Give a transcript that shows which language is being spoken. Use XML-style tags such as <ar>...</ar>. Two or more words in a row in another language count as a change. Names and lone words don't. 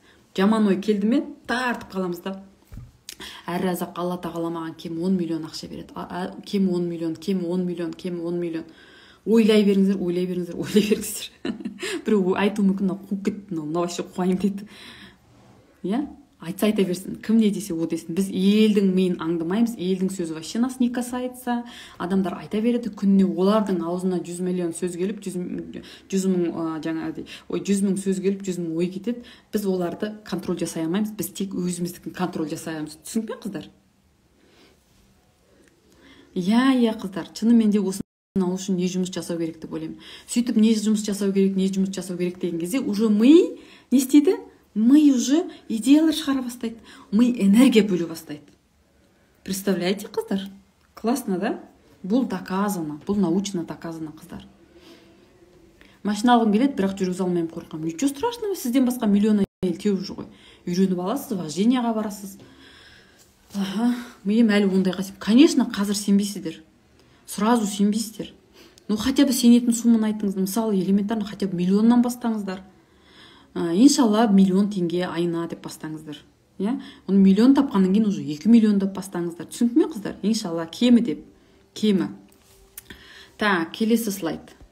<kk>Жаман ой келді ме, тартып қаламыз да. Әр-разақ Алла тағала маған кем 10 миллион ақша береді. Кем 10 миллион, кем 10 миллион, кем 10 миллион. Ойлай беріңіздер, ойлай беріңіздер, ойлай беріңіздер. Біреу айту мүмкін, қуып кетті, мынау вообще қуайын деді. Иә? Айтса айта берсін, кім не десе о десін. Біз елдің миын аңдамаймыз, елдің сөзі</kk> <ru>вообще нас не касается.</ru> <kk>Адамдар айта береді, күніне олардың аузына 100 миллион сөз келіп, 100 мың сөз келіп, 100 мың ой кетеді. Біз оларды контроль жасай алмаймыз, біз тек өзіміздікін контроль жасай аламыз. Түсініп ме, қыздар? Иә, қыздар, шынымен де осы ал үшін не жұмыс жасау керек деп ойлаймын. Сөйтіп не жұмыс жасау керек деген кезде уже ми не істейді? Ми уже идеялар шығара бастайды. Ми энергия бөле бастайды.</kk> <ru>Представляете, қыздар? Классно, да?</ru> <kk>Бұл доказано, бұл</kk> <ru>научно доказано,</ru> <kk>қыздар. Машина алғым келеді, бірақ жүргізе алмаймын, қорқамын.</kk> <ru>Ничего страшного,</ru> <kk>сізден басқа миллион әйел теуіп жүр ғой. Үйреніп аласыз, вождениеға барасыз. Миым әлі ондай қасиет. Конечно, қазір сенбейсіздер. Сразу сенбейсіздер.</kk> <ru>Ну, хотя бы</ru> <kk>сенетін сумманы айтыңыз. Мысалы,</kk> <ru>элементарно, хотя бы</ru> <kk>миллионнан бастаңыздар. Иншалла, миллион теңге айына деп бастаңыздар. Оны миллион тапқаннан кейін уже 2 миллион деп бастаңыздар. Түсініп ме, қыздар? Иншалла, кемі деп. Кемі. Так, келесі слайд.</kk>